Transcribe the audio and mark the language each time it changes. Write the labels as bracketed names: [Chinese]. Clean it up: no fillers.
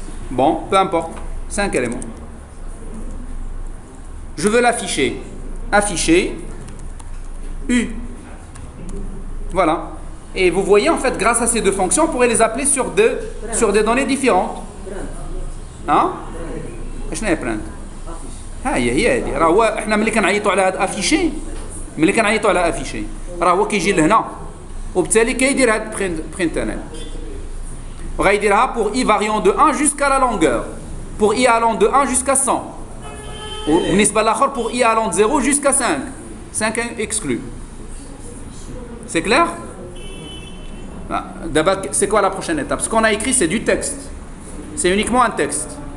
[French] Bon, peu importe, 5 éléments. Je veux l'afficher. Afficher U. Voilà. Et vous voyez, en fait, grâce à ces deux fonctions, on pourrait les appeler sur des données différentes. Hein? [Arabic] شنو هي print؟ هي هذه. راه هو احنا ملي كنعيطوا على هذا افيشي، ملي كنعيطوا على افيشي، راه هو كيجي لهنا، وبالتالي كيدير هاد print هنا. وغيديرها [French] pour i variant de 1 jusqu'à la longueur. Pour i allant de 1 jusqu'à 100. [Arabic] وبالنسبة للآخر [French] pour i allant de 0 jusqu'à 5. 5 exclus. C'est clair? D'abord, c'est quoi la prochaine étape? Ce qu'on a écrit, c'est du texte. C'est uniquement un texte.